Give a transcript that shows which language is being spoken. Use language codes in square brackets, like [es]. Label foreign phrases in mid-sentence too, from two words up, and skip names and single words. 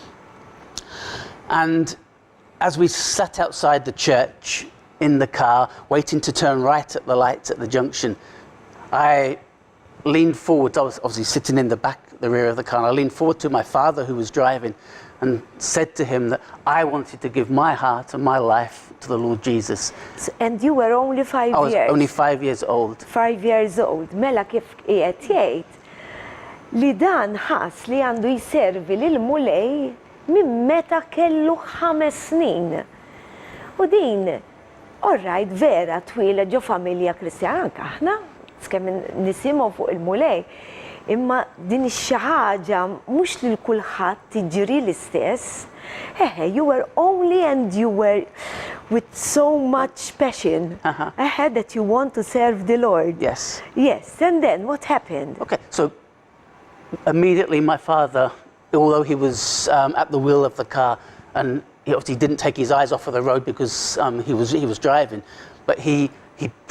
[en] And as we sat outside the church in the car, waiting to turn right at the lights at the junction, I leaned forward. I was obviously sitting in the rear of the car, and I leaned forward to my father who was driving and said to him that I wanted to give my heart and my life to the Lord Jesus. And you were only 5 years? I was only 5 years old. 5 years old. [mt] Mela kif qiegħed jgħid li dan ħass li għandu jservi lil Mulej minn meta kellu 5 snin. U din, orrajt vera twila ġo familja Kristjana anke aħna, skemm nisimgħu fuq il-Mulej. Imma din xi ħaġa mhux lil kulħadd tiġri l-istess. [en] You were only and you were with so much passion that you want to serve the Lord. Yes. Yes, and then what happened? Okay, so immediately my father, although he was at the wheel of the car, and he obviously didn't take his eyes off of the road because he was driving, but he prayed with me.